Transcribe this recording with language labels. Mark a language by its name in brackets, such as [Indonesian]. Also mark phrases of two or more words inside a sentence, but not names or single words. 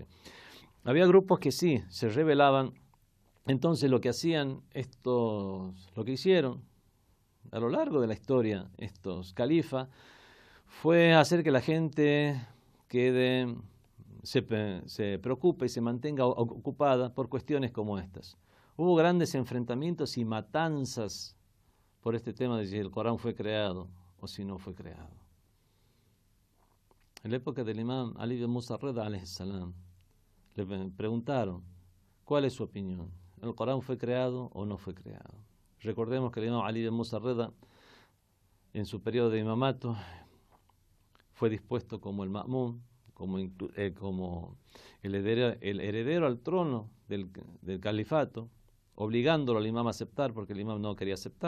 [Spanish] Había grupos que sí, se rebelaban. Entonces lo que hacían lo que hicieron a lo largo de la historia estos califas fue hacer que la gente se preocupe y se mantenga ocupada por cuestiones como estas. Hubo grandes enfrentamientos y matanzas por este tema de si el Corán fue creado o si no fue creado. En la época del imam Ali ibn Musa Rida [Arabic] عليه السلام, [Spanish] le preguntaron, ¿cuál es su opinión? ¿El Corán fue creado o no fue creado? Recordemos que el imam Ali ibn Musa Rida, en su periodo de imamato, fue dispuesto como el ma'mum, como el heredero al trono del califato, obligándolo al imam a aceptar, porque el imam no quería aceptar.